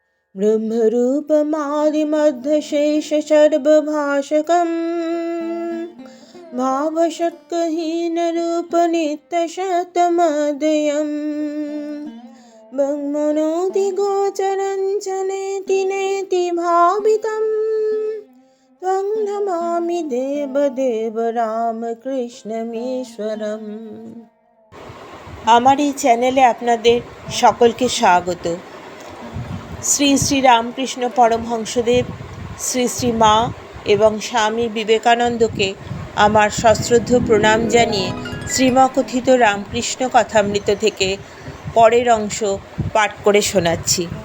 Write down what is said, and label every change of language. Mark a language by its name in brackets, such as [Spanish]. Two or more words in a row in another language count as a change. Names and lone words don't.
[Sanskrit] ब्रह्मरूपमादिमध्यशेषसर्वभाषकम् भावषट्कहीनरूपनित्यशतमदयम् ब्रह्मणोऽधिगोचरं च नेति नेति भावितं त्वं नमामि देवदेव রামকৃষ্ণমীশ্বরম। [Bangla] আমার এই চ্যানেলে আপনাদের সকলকে স্বাগত। শ্রী শ্রী রামকৃষ্ণ পরমহংসদেব, শ্রী শ্রী মা এবং স্বামী বিবেকানন্দকে আমার সশ্রদ্ধ প্রণাম জানিয়ে শ্রীমকথিত রামকৃষ্ণ কথামৃত থেকে পরের অংশ পাঠ করে শোনাচ্ছি।